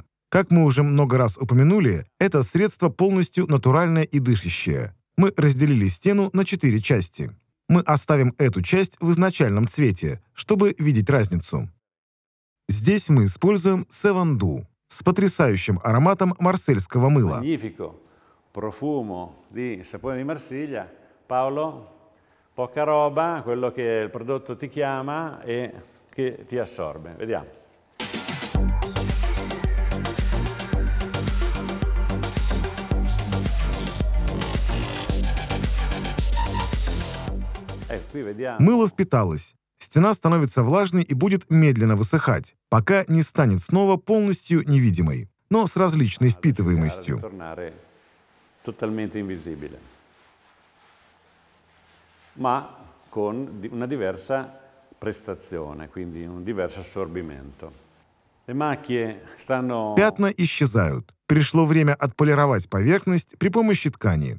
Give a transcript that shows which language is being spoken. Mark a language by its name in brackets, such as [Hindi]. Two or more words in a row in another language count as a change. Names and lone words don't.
[Russian] Как мы уже много раз упомянули, это средство полностью натуральное и дышащее. Мы разделили стену на 4 части. Мы оставим эту часть в изначальном цвете, чтобы видеть разницу. Здесь мы используем Sevandou с потрясающим ароматом марсельского мыла. [Italian] Profumo di sapone di Marsiglia. Paolo, poca roba, quello che il prodotto ti chiama e che ti assorbe. Vediamo. [Russian] Мыло впиталось. Стена становится влажной и будет медленно высыхать, пока не станет снова полностью невидимой, но с различной впитываемостью. [Italian] Totalmente invisibile, ma con una diversa prestazione, quindi un diverso assorbimento. Le macchie stanno... [Russian] Пятна исчезают. Пришло время отполировать поверхность при помощи ткани.